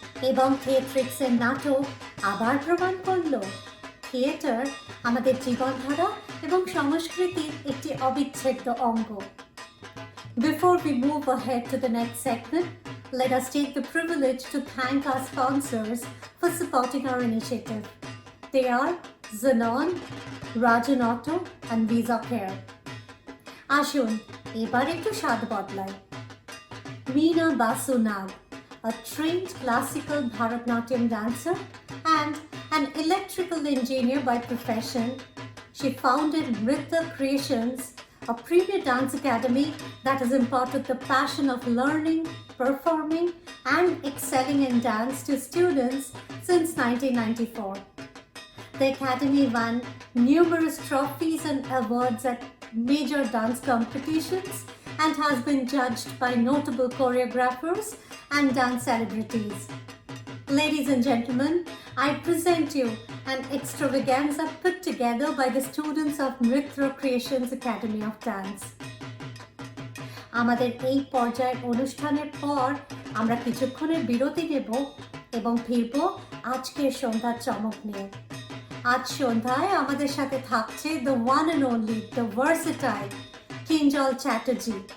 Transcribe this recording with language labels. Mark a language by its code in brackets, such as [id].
[bn] এবং থিয়েট্রিক্সের নাটক আবার প্রমাণ করল থিয়েটার আমাদের জীবনধারা এবং সংস্কৃতির একটি অবিচ্ছেদ্য অঙ্গ। [en] Before we move ahead to the next segment, let us take the privilege to thank our sponsors for supporting our initiative. They are Zenon, Rajan Auto and Visa Care. [bn] আসুন এবার একটু স্বাদ বদলায়। [en] Meena Basu Nag, a trained classical Bharatnatyam dancer and an electrical engineer by profession, she founded Nritya Creations, a premier dance academy that has imparted the passion of learning, performing, and excelling in dance to students since 1994. The academy won numerous trophies and awards at major dance competitions and has been judged by notable choreographers and dance celebrities. Ladies and gentlemen, I present you an extravaganza put together by the students of Nritya Creations Academy of Dance. [bn] আমাদের এই পর্যায়ের অনুষ্ঠানের পর আমরা কিছুক্ষণের বিরতি নেব এবং ফিরব আজকের সন্ধ্যার চমক নিয়ে। আজ সন্ধ্যায় আমাদের সাথে থাকছে [en] the one and only, the versatile [bn] Kinjal Chatterjee.